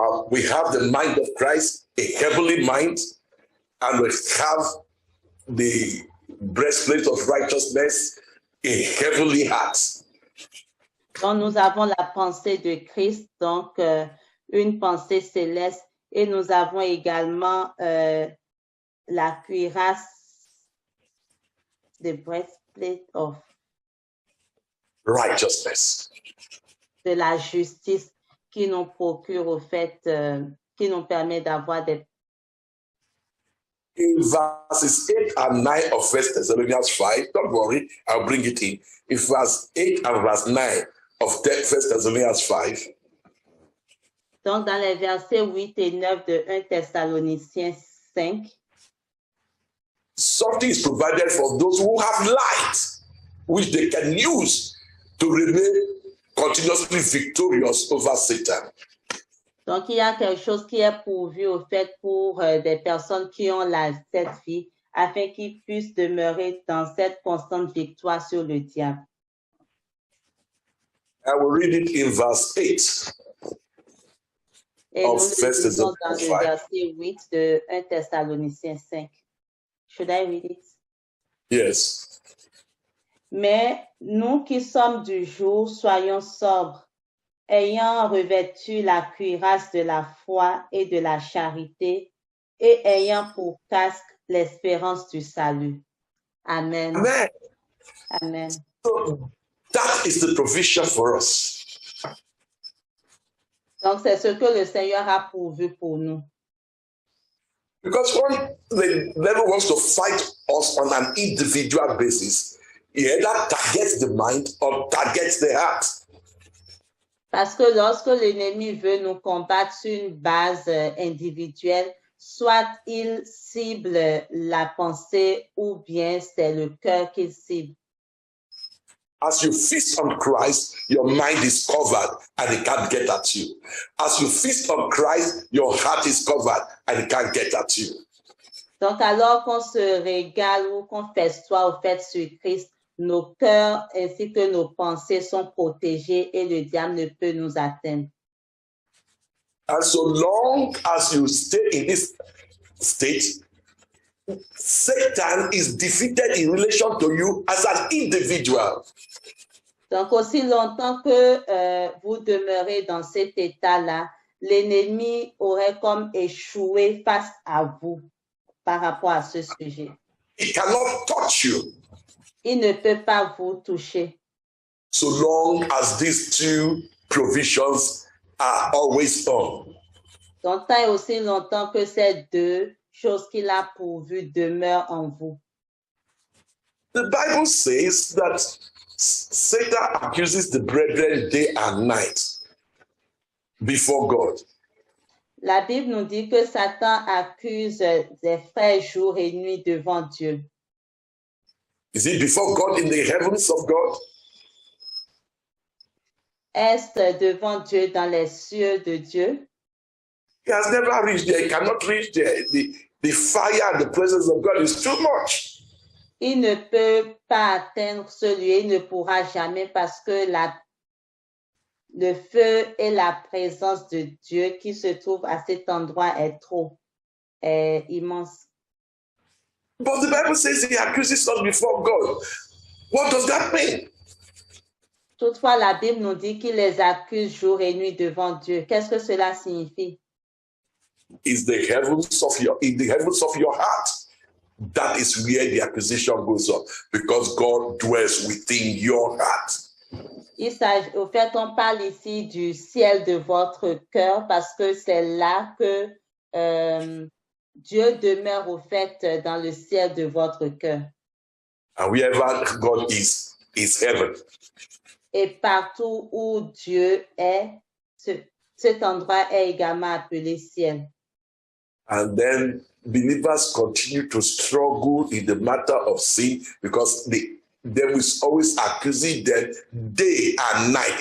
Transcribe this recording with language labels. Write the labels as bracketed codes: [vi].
[en] We have the mind of Christ, a heavenly mind, and we have the breastplate of righteousness, a heavenly heart. [fr] Donc, nous avons la pensée de Christ, donc une pensée céleste, et nous avons également la cuirasse, [en] the breastplate of righteousness, [fr] de la justice qui nous procure au fait, qui nous permet d'avoir des. [en] In verses 8 and 9 of 1 Thessalonians 5, don't worry, I'll bring it in. In verse 8 and verse 9 of 1 Thessalonians 5. [fr] Donc, dans les versets 8 et 9 de 1 Thessaloniciens 5, [en] something is provided for those who have light, which they can use to remain continuously victorious over Satan. [fr] Donc, il y a quelque chose qui est pourvu au fait pour des personnes qui ont cette vie, afin qu'ils puissent demeurer dans cette constante victoire sur le diable. [en] I will read it in verse 8. [fr] Et nous le lisons dans le verset 8 de 1 Thessaloniciens 5. [en] Should I read it? Yes. [fr] Mais nous qui sommes du jour, soyons sobres, ayant revêtu la cuirasse de la foi et de la charité, et ayant pour casque l'espérance du salut. Amen. Amen. Amen. [en] So that is the provision for us. [fr] Donc, c'est ce que le Seigneur a pourvu pour nous. [en] Because when the devil wants to fight us on an individual basis, he either targets the mind or targets the heart. [fr] Parce que lorsque l'ennemi veut nous combattre sur une base individuelle, soit il cible la pensée ou bien c'est le cœur qu'il cible. [en] As you feast on Christ, your mind is covered and it can't get at you. As you feast on Christ, your heart is covered and it can't get at you. [fr] Donc, alors qu'on se régale ou qu'on festoie au fait sur Christ, nos cœurs ainsi que nos pensées sont protégés et le diable ne peut nous atteindre. [en] And so long as you stay in this state, Satan is defeated in relation to you as an individual. [fr] Donc, aussi longtemps que vous demeurez dans cet état-là, l'ennemi aurait comme échoué face à vous par rapport à ce sujet. [en] He cannot touch you. [fr] Il ne peut pas vous toucher. [en] So long as these two provisions are always on. [fr] Donc, tant et aussi longtemps que ces deux choses qu'il a pourvues demeurent en vous. [en] The Bible says that Satan accuses the brethren day and night before God. [fr] La Bible nous dit que Satan accuse des frères jour et nuit devant Dieu. [en] Is it before God in the heavens of God? [fr] Est-ce devant Dieu dans les cieux de Dieu? [en] He has never reached there. He cannot reach there. The fire and the presence of God is too much. [fr] Il ne peut pas atteindre ce lieu, il ne pourra jamais parce que le feu et la présence de Dieu qui se trouve à cet endroit est trop immense. [en] But the Bible says he accuses us before God. What does that mean? [fr] Toutefois, la Bible nous dit qu'il les accuse jour et nuit devant Dieu. Qu'est-ce que cela signifie? [en] In the heavens of your heart. That is where the accusation goes on, because God dwells within your heart. [fr] Au fait, on parle ici du ciel de votre cœur parce que c'est là que Dieu demeure au fait dans le ciel de votre cœur. [en] And wherever God is heaven. [fr] Et partout où Dieu est, cet endroit est également appelé ciel. [en] And then believers continue to struggle in the matter of sin because the devil is always accusing them day and night.